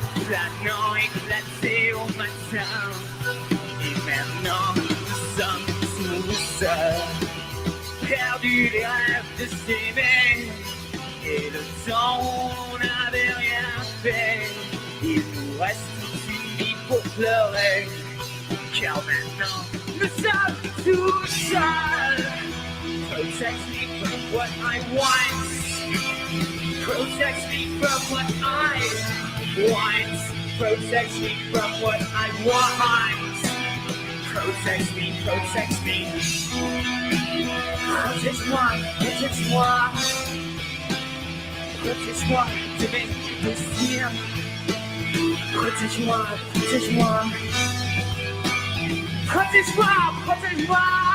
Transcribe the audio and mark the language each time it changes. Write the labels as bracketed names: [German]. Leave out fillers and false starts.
[French] planant éclaté au matin. Et maintenant, nous sommes tous seuls, perdus les rêves de s'aimer. Et le temps où on n'avait rien fait, il nous reste toute une vie pour pleurer. Car maintenant, nous sommes tous seuls. [English] Protect me from what I want. Protect me from what I want. Protect me from what I want. Protect me, protect me. [French] Protège-moi, protège-moi. Protège-moi de mes désirs. Protège-moi, protège-moi. Protège-moi, protège-moi.